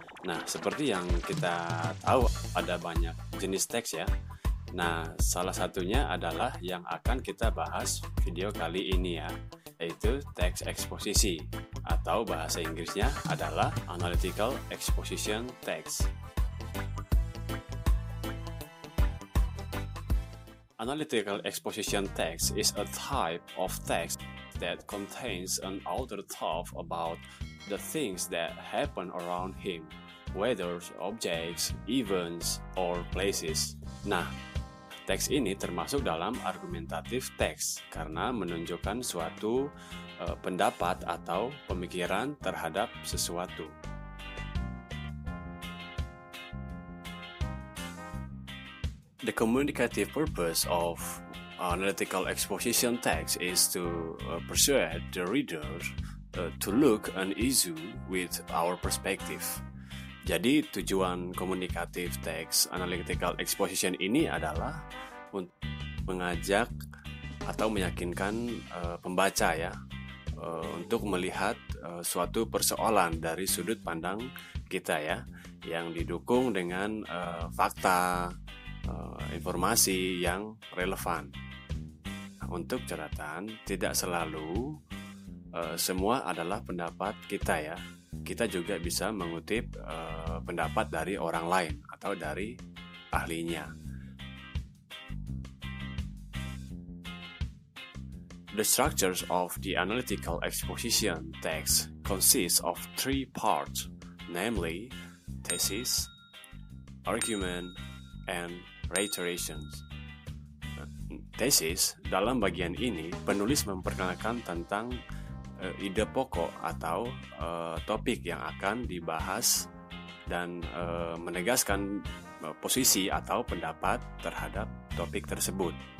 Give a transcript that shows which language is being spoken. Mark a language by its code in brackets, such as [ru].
[id] Nah, seperti yang kita tahu ada banyak jenis teks ya. Nah, salah satunya adalah yang akan kita bahas video kali ini ya, yaitu teks eksposisi atau bahasa Inggrisnya adalah Analytical Exposition Text. [en] Analytical exposition text is a type of text that contains an outer thought about the things that happen around him, whether objects, events, or places. [id] Nah, teks ini termasuk dalam argumentatif teks karena menunjukkan suatu pendapat atau pemikiran terhadap sesuatu. [en] The communicative purpose of analytical exposition text is to persuade the reader to look an issue with our perspective. [id] Jadi tujuan komunikatif teks analytical exposition ini adalah untuk mengajak atau meyakinkan pembaca ya untuk melihat suatu persoalan dari sudut pandang kita ya, yang didukung dengan fakta, informasi yang relevan. Untuk catatan, tidak selalu semua adalah pendapat kita ya. Kita juga bisa mengutip pendapat dari orang lain atau dari ahlinya. [en] The structures of the analytical exposition text consists of three parts, namely thesis, argument, and reiterations. [id] Tesis, dalam bagian ini penulis memperkenalkan tentang ide pokok atau topik yang akan dibahas dan menegaskan posisi atau pendapat terhadap topik tersebut.